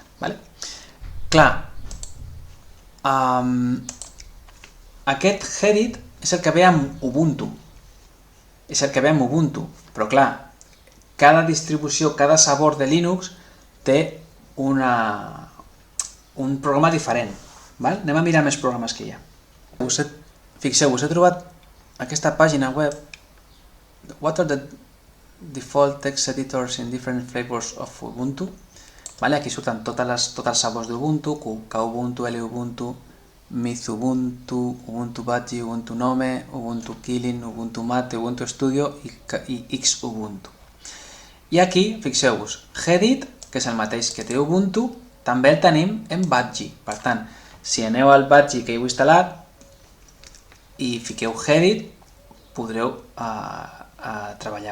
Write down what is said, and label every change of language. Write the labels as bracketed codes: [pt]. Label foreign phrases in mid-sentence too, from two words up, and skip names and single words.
[ca] Clar, aquest Gedit és el que ve amb Ubuntu, però clar, cada distribució, cada sabor de Linux té un programa diferent. Anem a mirar més programes que hi ha. Fixeu-vos, he trobat aquesta pàgina web. [en] What are the default text editors in different flavors of Ubuntu? [ca] Aquí surten tots els sabors d'Ubuntu, Kubuntu, Lubuntu, Mizubuntu, Ubuntu Budgie, Ubuntu Nome, Ubuntu Kylin, Ubuntu Mate, Ubuntu Studio i Xubuntu. I aquí, fixeu-vos, Gedit, que és el mateix que té Ubuntu, també el tenim en Budgie. Per tant, si aneu al Budgie que heu instal·lat i fiqueu Gedit, podreu treballar-ho.